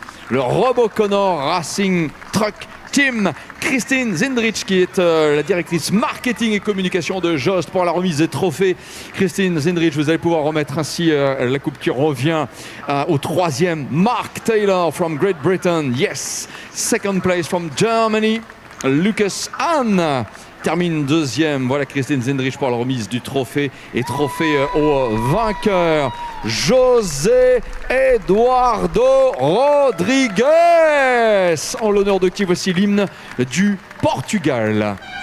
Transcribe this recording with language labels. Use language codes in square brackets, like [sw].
[fr] Le RoboConnor Racing Truck Team. Christine Zindrich qui est la directrice marketing et communication de Jost pour la remise des trophées. Christine Zindrich, vous allez pouvoir remettre ainsi la coupe qui revient au 3e. [en] Mark Taylor from Great Britain, yes. Second place from Germany, Lucas Hahn [fr] termine 2e. Voilà Christine Zindrich pour la remise du trophée et trophée au vainqueur José Eduardo Rodriguez. En l'honneur de qui voici l'hymne du Portugal.